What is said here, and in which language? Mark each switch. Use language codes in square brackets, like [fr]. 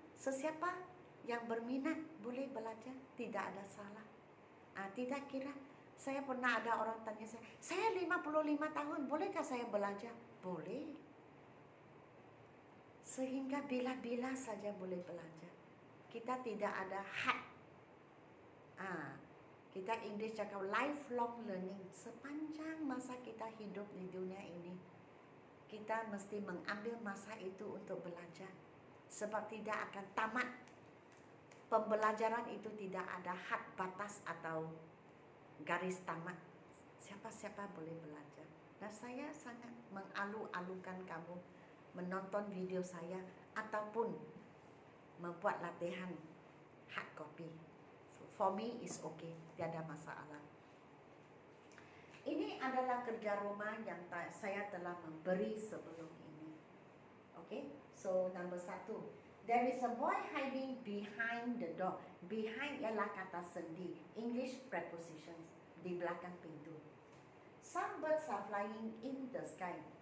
[ms] Sesiapa yang berminat boleh belajar, tidak ada salah. Tidak kira. Saya pernah ada orang tanya saya 55 tahun, bolehkah saya belajar? Boleh. Sehingga bila-bila saja boleh belajar. Kita tidak ada had. Kita English cakap [en] lifelong learning. [ms] Sepanjang masa kita hidup di dunia ini, kita mesti mengambil masa itu untuk belajar. Sebab tidak akan tamat. Pembelajaran itu tidak ada had batas atau garis tamat. Siapa-siapa boleh belajar. Dan saya sangat mengalu-alukan kamu menonton video saya ataupun membuat latihan hard copy. [en] For me is okay, [ms] tiada masalah. Ini adalah kerja rumah yang saya telah memberi sebelum ini. [en] Okay, so number 1. There is a boy hiding behind the door. Behind [ms] ialah kata sendi, [en] English prepositions, [ms] di belakang pintu. [en] Some birds are flying in the sky.